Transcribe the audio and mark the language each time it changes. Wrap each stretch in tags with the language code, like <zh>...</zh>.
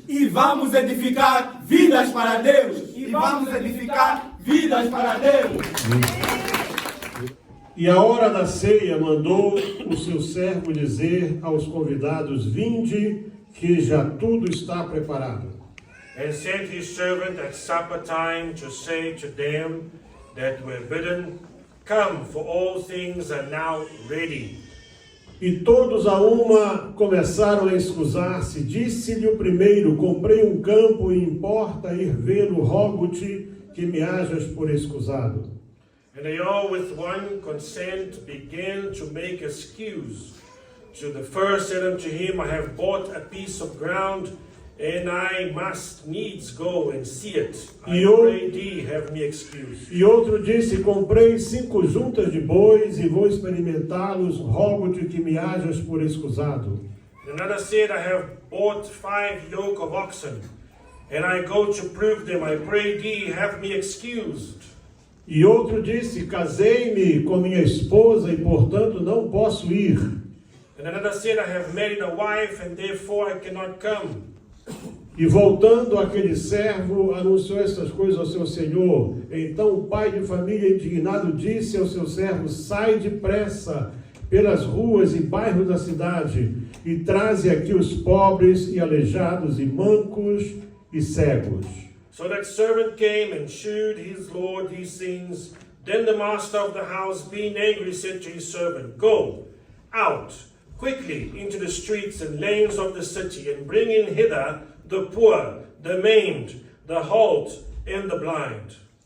<pt>E vamos edificar vidas para Deus. E vamos edificar vidas para Deus. E a hora da ceia mandou o seu servo dizer aos convidados: vinde, que já tudo está preparado.</pt> <en>And sent his servant at supper time to say to them that were bidden, come, for all things are now ready.</en> <pt>E todos a uma começaram a escusar-se. Disse-lhe o primeiro: comprei um campo e importa ir vê-lo, rogo-te que me hajas por escusado.</pt> <en>And they all with one consent began to make excuse. To the first said unto him, I have bought a piece of ground, and I must needs go and see it. I pray thee, have me excused.</en> <pt>E outro disse: comprei 5 juntas de bois e vou experimentá-los, rogo-te que me hajas por escusado.</pt> <en>And another said, I have bought 5 yoke of oxen, and I go to prove them. I pray thee, have me excused.</en> <pt>E outro disse: casei-me com minha esposa e, portanto, não posso ir.</pt> <en>And another said, I have married a wife, and therefore I cannot come.</en> <pt>E voltando aquele servo, anunciou estas coisas ao seu senhor. Então o pai de família, indignado, disse ao seu servo: sai depressa pelas ruas e bairros da cidade e traze aqui os pobres e aleijados e mancos e cegos.</pt> <en>So that servant came and shewed his lord these things. Then the master of the house, being angry, said to his servant, go out quickly into the streets and lanes of the city, and bring in hither the poor, the maimed, the halt, and the blind.</en>